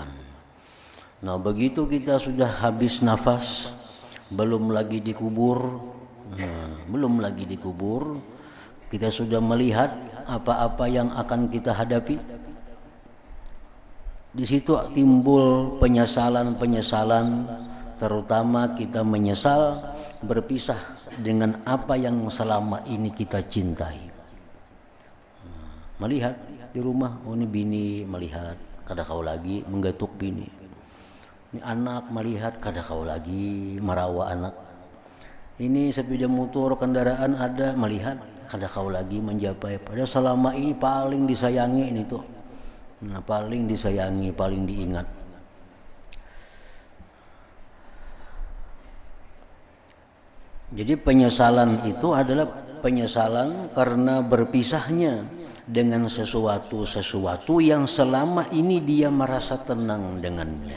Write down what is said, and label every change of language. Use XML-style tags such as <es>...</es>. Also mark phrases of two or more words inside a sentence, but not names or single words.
<id>Nah, begitu kita sudah habis nafas, belum lagi dikubur, kita sudah melihat apa-apa yang akan kita hadapi. Di situ timbul penyesalan-penyesalan, terutama kita menyesal berpisah dengan apa yang selama ini kita cintai. Melihat di rumah, oh ini bini melihat, kada kau lagi menggetuk bini. Ini anak melihat, kada kau lagi merawa anak. Ini sepeda motor, kendaraan ada, melihat, kada kau lagi menjapai. Padahal selama ini paling disayangi ini tuh. Nah, paling disayangi, paling diingat. Jadi penyesalan itu adalah penyesalan karena berpisahnya dengan sesuatu yang selama ini dia merasa tenang dengannya.</id>